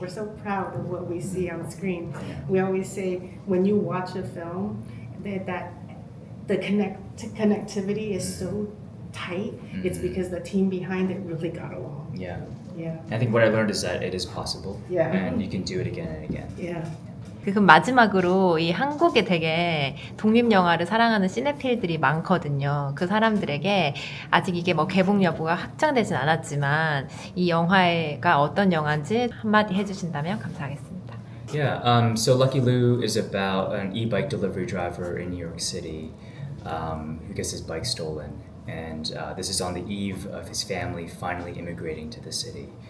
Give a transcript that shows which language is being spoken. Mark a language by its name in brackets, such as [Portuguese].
[English] We're so proud of what we see on screen. Yeah. We always say when you watch a film, that the connectivity is so tight. It's because the team behind it really got along. Yeah. Yeah. I think what I learned is that it is possible. Yeah. And you can do it again and again. Yeah. [Korean] 그럼 마지막으로 이 한국에 되게 독립영화를 사랑하는 시네필들이 많거든요. 그 사람들에게 아직 이게 뭐 개봉 여부가 확정되진 않았지만 이 영화가 어떤 영화인지 한마디 해주신다면 감사하겠습니다. [English] Yeah, so Lucky Lou is about an e-bike delivery driver in New York City who gets his bike stolen. And this is on the eve of his family finally immigrating to the city.